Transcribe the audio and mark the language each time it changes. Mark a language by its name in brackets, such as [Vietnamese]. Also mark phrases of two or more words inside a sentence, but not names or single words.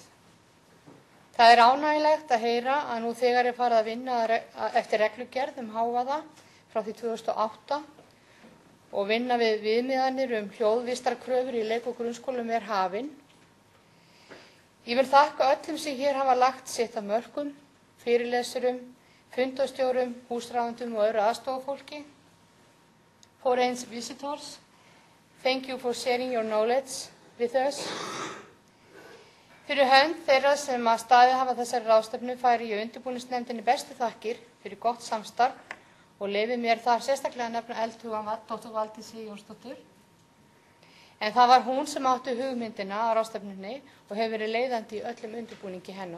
[Icelandic] Það ánægjulegt að heyra að nú þegar farið að vinna eftir reglugerð hávaða frá því 2008 og vinna við viðmiðanir hljóðvistarkröfur í leik- og grunnskólum hafin. Ég vil þakka öllum sem hér hafa lagt sitt af mörkum, fyrirlesurum, fundarstjórum, húsráðendum og öðru aðstofafólki. [English] Foreign visitors, thank you for sharing your knowledge with us. [Icelandic] Fyrir hönd þeirra sem að staðið hafa þessari ráðstefnu færi ég undirbúningsnefndinni bestu þakkir fyrir gott samstarf og leyfi mér þar sérstaklega nefna eldhuga Dr. Valdísi Jónsdóttur. En það var hún sem átti hugmyndina á ráðstefnunni og hefur verið leiðandi í öllum undirbúningi hennar.